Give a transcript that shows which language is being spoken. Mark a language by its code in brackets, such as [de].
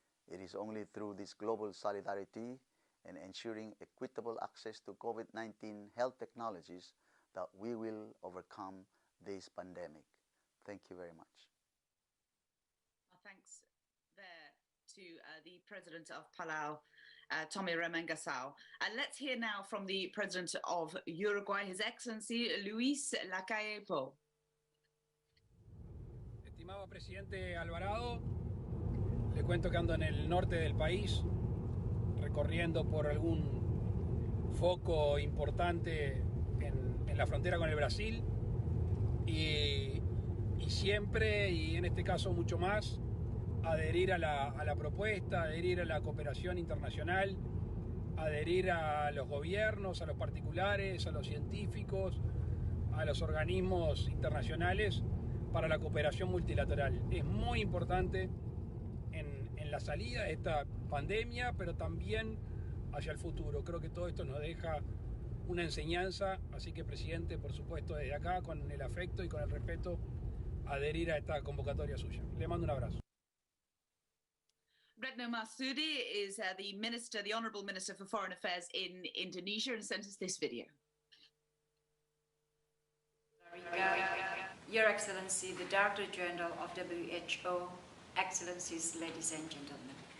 [en] It is only through this global solidarity and ensuring equitable access to COVID-19 health technologies that we will overcome this pandemic. Thank you very much. Thanks there to the President of Palau, Tommy Remengesau. Let's hear now from the President of Uruguay, His Excellency Luis Lacalle Pou. [es] Estimado Presidente Alvarado, le cuento que ando en el norte del país, recorriendo por algún foco importante en la frontera con el Brasil y siempre, y en este caso mucho más, adherir a la propuesta, adherir a la cooperación internacional, adherir a los gobiernos, a los particulares, a los científicos, a los organismos internacionales para la cooperación multilateral. Es muy importante en la salida de esta pandemia, pero también hacia el futuro. Creo que todo esto nos deja una enseñanza, así que, Presidente, por supuesto, desde acá, con el afecto y con el respeto, adherir a esta convocatoria suya. Le mando un abrazo. [en] Retno Marsudi is the Honourable Minister for Foreign Affairs in Indonesia, and sent us this video. Your Excellency, the Director General of WHO, Excellencies, ladies and gentlemen.